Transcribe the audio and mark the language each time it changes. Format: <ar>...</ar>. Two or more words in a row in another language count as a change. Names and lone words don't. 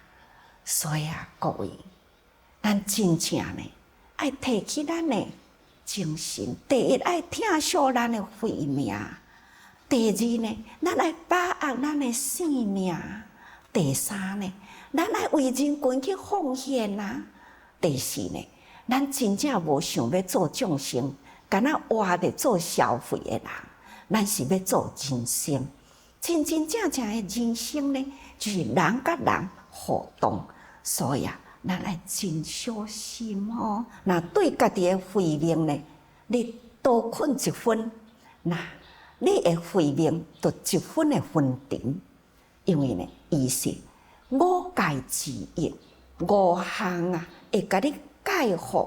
<nan>所以啊，各位，咱真正呢，爱提起咱的精神，第一爱疼惜咱的慧命， 第二呢，咱来把握咱的生命；第三呢，咱来为人群去奉献啊；第四呢，咱真正无想要做众生，敢若活着做消费的人，咱是要做人生。真真正正的人生呢，就是人甲人互动。所以啊，咱来真小心哦。那对家己的慧命呢，你多困一分，那你的慧命就一分的分沉。因为呢，伊是五戒之一，五项啊，会甲你戒护。</nan>